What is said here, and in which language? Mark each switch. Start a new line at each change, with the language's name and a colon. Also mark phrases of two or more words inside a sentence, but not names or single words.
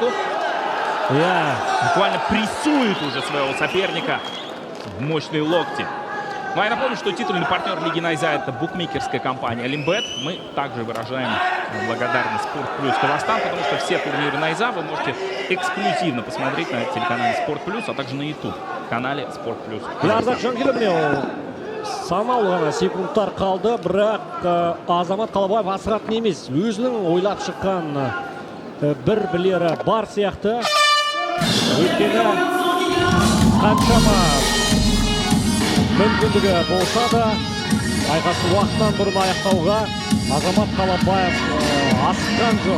Russian: Буквально прессует уже своего соперника в мощные локти. Ну, я напомню, что титульный партнер Лиги Найза — это букмекерская компания Лимбет. Мы также выражаем благодарность Спорт Плюс Казахстан, потому что все турниры Найза вы можете эксклюзивно посмотреть на телеканале Спорт Плюс, а также на YouTube канале Спорт Плюс.
Kazakh: Санаулы ғана секундтар қалды, бірақ Азамат Қалабаев асыратын емес. Өзінің ойлап шыққан бір білері бар сияқты. Өйткені қаншама мүмкіндігі болса да, айқасты уақытынан бұрын аяқтауға Азамат Қалабаев асыққан жоқ.